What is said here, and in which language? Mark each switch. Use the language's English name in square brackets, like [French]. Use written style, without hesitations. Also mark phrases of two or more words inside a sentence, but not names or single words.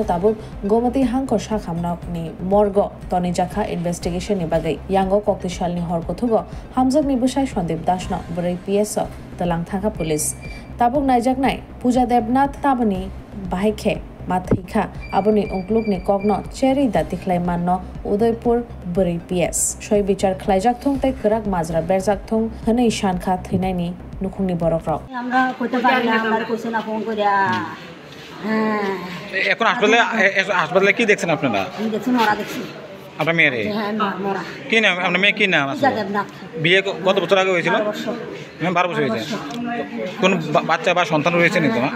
[Kok Borok] tabuk Gomati Hangkor sakhamnokni morgo tonijakha investigation ni bagai yango koktisalni horkothugo hamjakni bwsai Sondip Das no 4 PSO talang thaka police tabuk naijaknai Puja Debnat tabuni bahikhe mathaika aboni unklukni kokno cheri datikhlai manno Udaipur 4 PS soi bichar khlaijak thung tei krak majra berjak thung hanai shankha thinaini nukhungni borokrok [Bangla] আমরা কইতে পারি না আমার কইছে না ফোন কইরা এখন হাসপাতালে কি দেখছেন আপনারা আমি দেখছি মরা দেখছি আপনার মেয়ের হ্যাঁ মরা কি নাম আপনার মেয়ে কি নাম আছে পূজা দেবনাথ বিয়ে কত বছর আগে হয়েছিল 12 বছর হয়েছে কোন বাচ্চা বা সন্তান রয়েছে নাকি তোমার